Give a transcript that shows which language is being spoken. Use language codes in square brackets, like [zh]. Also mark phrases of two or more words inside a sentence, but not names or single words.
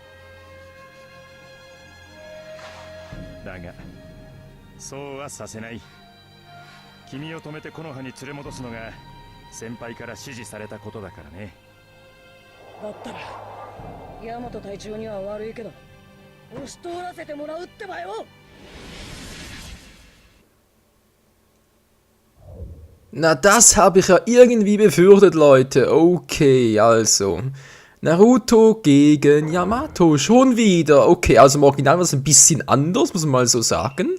[ja] だがそうはさせない。君を止めて木の葉に連れ戻すのが先輩から指示されたことだからね。だったらヤマト隊長には悪いけど押し通らせてもらうってばよ。 [de] Na, das habe ich ja irgendwie befürchtet, Leute. Okay, also. Naruto gegen Yamato. Schon wieder. Okay, also im Original war es ein bisschen anders, muss man mal so sagen.